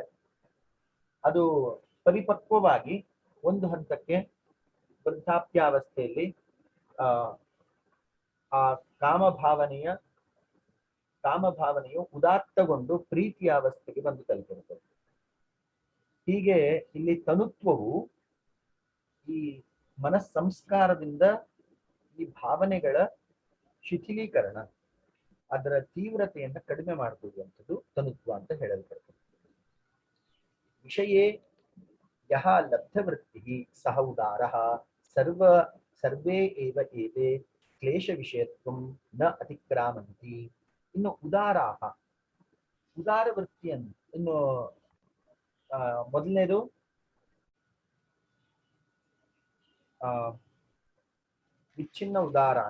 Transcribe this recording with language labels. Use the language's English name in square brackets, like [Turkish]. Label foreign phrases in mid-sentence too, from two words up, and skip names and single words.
[Kannada] ಅದು ಪರಿಪಕ್ವವಾಗಿ ಒಂದು ಹಂತಕ್ಕೆ ವೃದ್ಧಾಪ್ಯಾವಸ್ಥೆಯಲ್ಲಿ ಆ ಕಾಮಭಾವನೆಯು ಉದಾತ್ತಗೊಂಡು ಪ್ರೀತಿಯ ಅವಸ್ಥೆಗೆ ಬಂದು ತಲುಪಿರುತ್ತದೆ. ಹೀಗೆ ಇಲ್ಲಿ ತನುತ್ವವು ಈ ಮನಸ್ಸಂಸ್ಕಾರದಿಂದ ಈ ಭಾವನೆಗಳ ಶಿಥಿಲೀಕರಣ, ಅದರ ತೀವ್ರತೆಯನ್ನು ಕಡಿಮೆ ಮಾಡಿಕೊಳ್ಳುವಂಥದ್ದು ತನುತ್ವ ಅಂತ ಹೇಳಲ್ಪಡ್ತದೆ. [Sanskrit] ವಿಷಯೇ ಯಹ ಲಬ್ಧವೃತ್ತಿ ಸಹ ಉದಾರಃ ಸರ್ವೇ ಏವ ಏತೆ ಕ್ಲೇಶ ವಿಷಯತ್ವಂ ನ ಅತಿಕ್ರಾಮಂತಿ. [Kannada] ಇನ್ನು ಉದಾರಾಹ, ಉದಾರ ವೃತ್ತಿಯನ್ನು ಇನ್ನು ಮೊದಲನೇದು ವಿಚ್ಛಿನ್ನ ಉದಾರಾಣ.